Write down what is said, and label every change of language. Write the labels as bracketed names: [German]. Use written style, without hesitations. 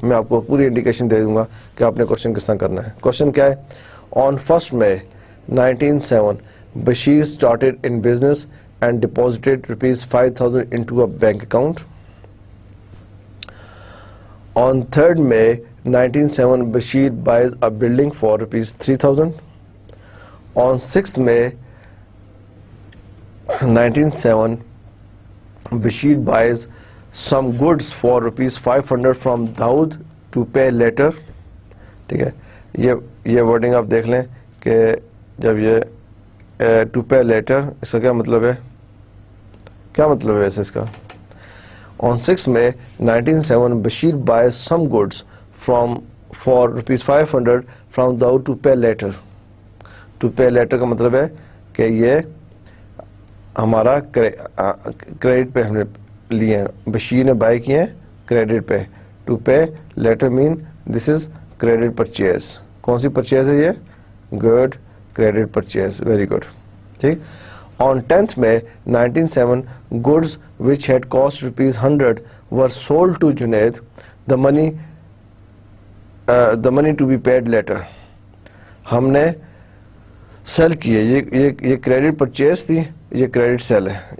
[Hindi] मैं आपको पूरी इंडिकेशन दे दूंगा कि आपने क्वेश्चन किस तरह करना है। क्वेश्चन क्या है, [English] On 1 May 1907 Bashir started in business and deposited ₹5,000 into a bank account. On 3 May 1907 Bashir buys a building for ₹3,000. On 6 May 1907 Bashir buys some goods for ₹500 from Daud to pay later. [Hindi] ठीक है, ये wording आप देख लें कि जब ये to पे लेटर, इसका क्या मतलब है, क्या मतलब है वैसे इसका। [English] On 6 May 1907 Bashir buy some goods for ₹500 from Daud to pay later. To pay later [Hindi] का मतलब है कि ये हमारा क्रेडिट पे हमने लिए हैं, बशीर ने बाय किए हैं क्रेडिट पे। [English] To pay later mean this is credit purchase. [Hindi] कौन सी परचेज है ये, good credit purchase, very good, ठीक। [English] On 10th May 1907 goods which had cost ₹100 were sold to Junaid, the money to be paid later. [Hindi] हमने cell किए, ये credit purchase थी, ये credit sale है।